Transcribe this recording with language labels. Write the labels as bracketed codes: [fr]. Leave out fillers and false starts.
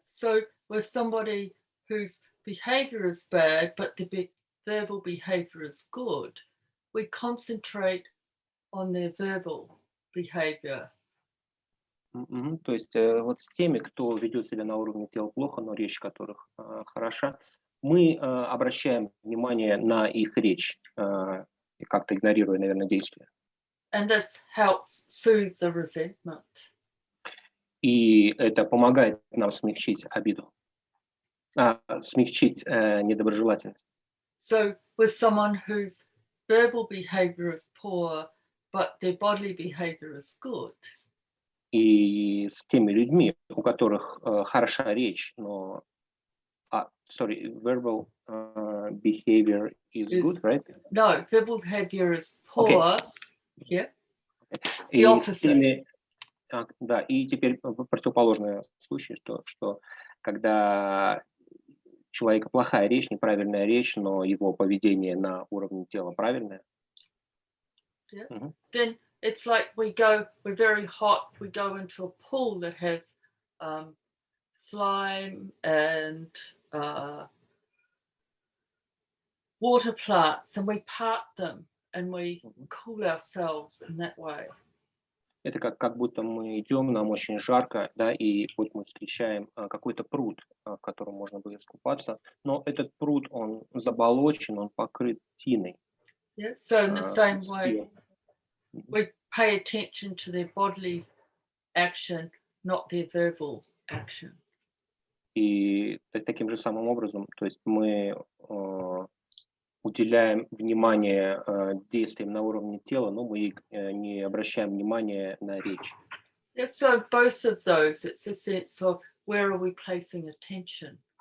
[en] So with somebody whose behavior is bad, but the verbal behavior is good, we concentrate on their verbal behavior. [ru] То есть вот с теми, кто ведет себя на уровне тела плохо, но речь которых хороша, мы обращаем внимание на их речь, как-то игнорируя, наверное, действия. [en] And this helps soothe the resentment. [ru] И это помогает нам смягчить обиду, смягчить недоброжелательность. [en] So with someone whose verbal behavior is poor, but their bodily behavior is good. [ru] И с теми людьми, у которых хороша речь, но [en] verbal behavior is good, right? No, verbal behavior is poor. Okay. Yeah. The opposite. [ru] Да, и теперь противоположный случай, что когда у человека плохая речь, неправильная речь, но его поведение на уровне тела правильное. [en] Yeah. Then it's like we're very hot, we go into a pool that has slime and water plants, and we part them and we cool ourselves in that way. [ru] Это как будто мы идем, нам очень жарко, да, и вот мы встречаем какой-то пруд, в котором можно было искупаться, но этот пруд, он заболочен, он покрыт тиной. [en] Yeah. So in the same way, we pay attention to their bodily action, not their verbal action. [ru] И таким же самым образом, то есть мы уделяем внимание действиям на уровне тела, но мы не обращаем внимания на речь. [en] Yeah, so both of those, it's a sense of where are we placing attention.